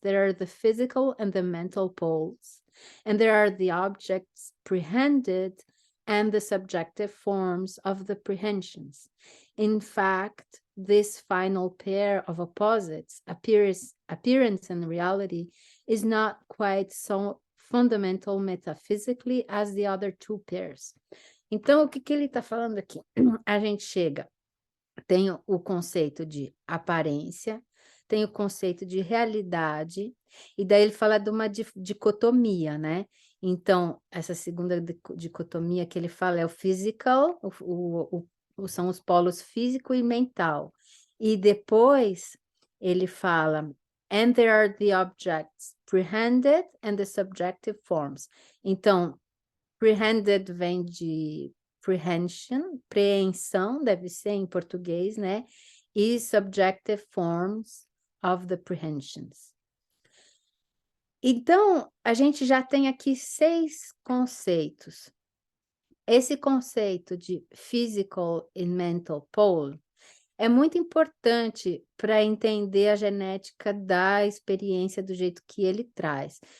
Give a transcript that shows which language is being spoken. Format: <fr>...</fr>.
<en>There are the physical and the mental poles, and there are the objects prehended and the subjective forms of the prehensions. In fact, this final pair of opposites, appearance and reality, is not quite so fundamental metaphysically as the other two pairs.</en> <pt>Então, o que ele está falando aqui? A gente tem o conceito de aparência, tem o conceito de realidade, e daí ele fala de uma dicotomia, né? Então, essa segunda dicotomia que ele fala é o physical, são os polos físico e mental. E depois ele fala,</pt> <en>and there are the objects prehended and the subjective forms.</en> <pt>Então, prehended vem de prehension, preensão, deve ser em português, né?</pt> <en>E subjective forms of the prehensions.</en> <pt>Então, a gente já tem aqui 6 conceitos. Esse conceito de physical and mental pole é muito importante para entender a genética da experiência do jeito que ele traz.</pt>